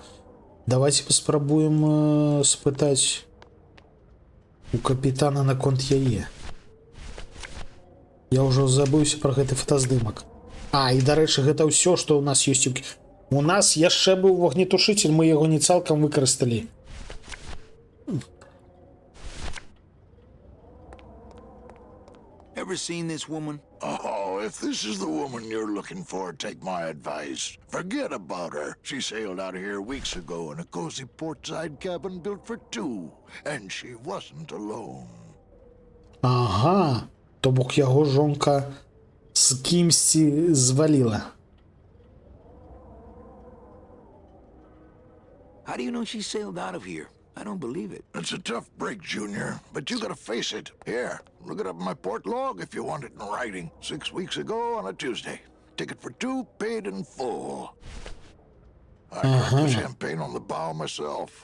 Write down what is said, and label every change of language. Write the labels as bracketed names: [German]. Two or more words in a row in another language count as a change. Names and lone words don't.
[Belarusian] Давайте паспрабуем спытаць у капітана наконт яе. Я ўжо забыўся пра гэты фотаздымак. А, і дарэчы, гэта ўсё, што ў нас ёсць. У нас яшчэ быў вогнетушитель, мы яго не цалкам выкарысталі. [English] Ever seen this woman? Oh, if this is the woman you're looking for, take my advice. Forget about her. She sailed out of here weeks ago in a cozy portside cabin built for two. And she wasn't alone. [Belarusian] Ага, то бок яго жонка з кімсьці зваліла. [English] How do you know she sailed out of here? I don't believe it. It's a tough break, Junior, but you gotta face it. Here, look it up in my port log if you want it in writing. 6 weeks ago on a Tuesday. Ticket for two, paid in full. I drank the champagne on the bow myself.